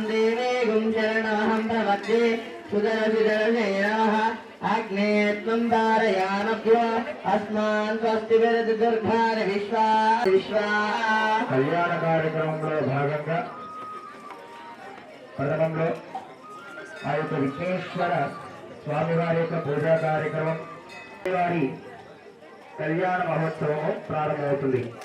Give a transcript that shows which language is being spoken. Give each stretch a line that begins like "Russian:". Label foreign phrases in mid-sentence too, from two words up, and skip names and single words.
Sanskrit: देवेगुं शरणमहं प्रपद्ये सुदर्शिदर्शयाः अग्ने त्वं धारयानभ्यो अस्मान् स्वस्तिभिर्दुर्गानि विश्वाः
Telugu: కళ్యాణ కార్యక్రమంలో భాగంగా ప్రథమంలో ఆ యొక్క విఘ్నేశ్వర స్వామివారి యొక్క పూజా కార్యక్రమం వారి కళ్యాణ మహోత్సవము ప్రారంభమవుతుంది